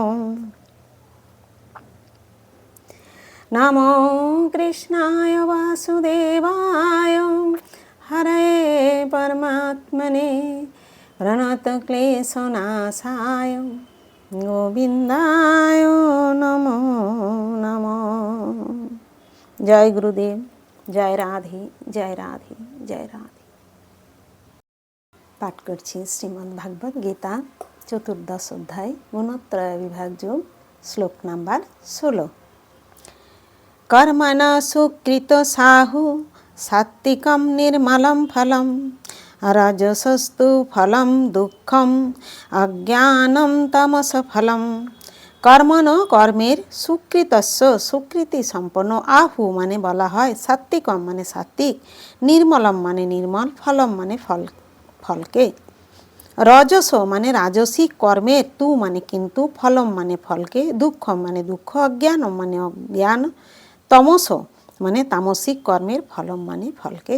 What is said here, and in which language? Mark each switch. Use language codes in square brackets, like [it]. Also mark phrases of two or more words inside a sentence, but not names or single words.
[sa] नमो कृष्णाय वासुदेवाय हरे परमात्मने प्रणतक्लेशनाशाय गोविंदाय नमो नमो। जय गुरुदेव, जय राधे जय राधे जय राधे। [bn] पाठ करছি শ্রীমদ্ ভাগবত গীতা চতুর্দশ অধ্যায় গুণত্রয় বিভাগ যোগ, শ্লোক নাম্বার 16। [sa] कर्मण सुकृत साहु सात्विकं निर्मलं फलं रजसस्तु फलं दुःखम अज्ञानम तमस फलम। [bn] কর্মণ কর্মের সুকৃতস্য সুকৃতি সম্পন্ন, আহু মানে বলা হয়, সাত্বিকম মানে সাত্বিক, নির্মলম মানে নির্মল, ফলম মানে ফলকে, রজস মানে রাজসিক কর্মের, তু মানে কিন্তু, ফলম মানে ফলকে, দুঃখম মানে দুঃখ, অজ্ঞানম মানে অজ্ঞান, তমস মানে তামসিক কর্মের, ফলম মানে ফলকে।